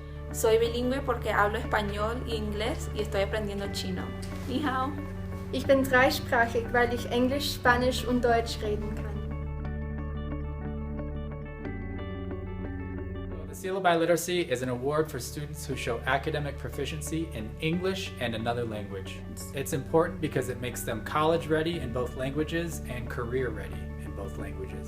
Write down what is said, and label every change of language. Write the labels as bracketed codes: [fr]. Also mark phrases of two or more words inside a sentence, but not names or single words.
[es] Soy bilingüe porque hablo español e inglés y estoy aprendiendo chino. [zh] 你好. [de] Ich bin dreisprachig, weil ich Englisch, Spanisch und Deutsch reden kann. [en] The Seal of Biliteracy is an award for students who show academic proficiency in English and another language. It's important because it makes them college ready in both languages and career ready in both languages.